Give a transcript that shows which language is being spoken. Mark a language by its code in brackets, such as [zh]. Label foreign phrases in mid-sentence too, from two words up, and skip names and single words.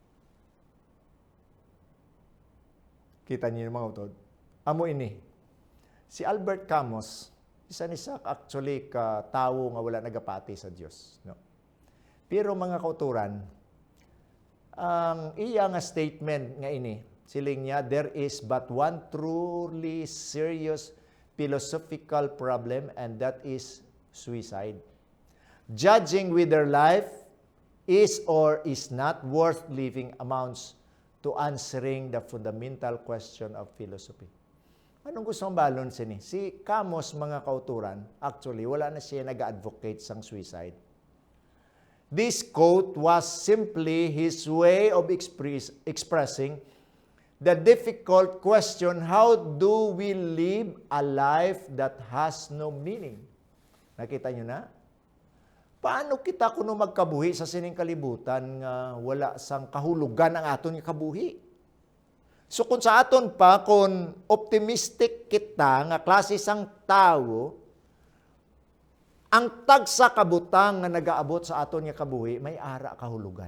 [hil] Kita niyo mga utod. Amo ini. Si Albert Camus, isa ni sa actually ka tawo nga wala nagapati sa Dios, no. Pero mga kauturan, ang iya nga statement nga ini, siling niya, [en] there is but one truly serious philosophical problem, and that is suicide. Judging whether life is or is not worth living amounts to answering the fundamental question of philosophy. [hil] Anong gusto mong balon sini? Si Camus, mga kauturan, actually, wala na siya nag-advocate sang suicide. [en] This quote was simply his way of expressing the difficult question, how do we live a life that has no meaning? [hil] Nakita nyo na? Paano kita kuno magkabuhi sa sining kalibutan nga wala sang kahulugan ang aton nga kabuhi? So kung sa aton pa, kung optimistic kita nga klase sang tao, ang tagsa kabutang nga nagaabot sa aton nga kabuhi, may ara kahulugan.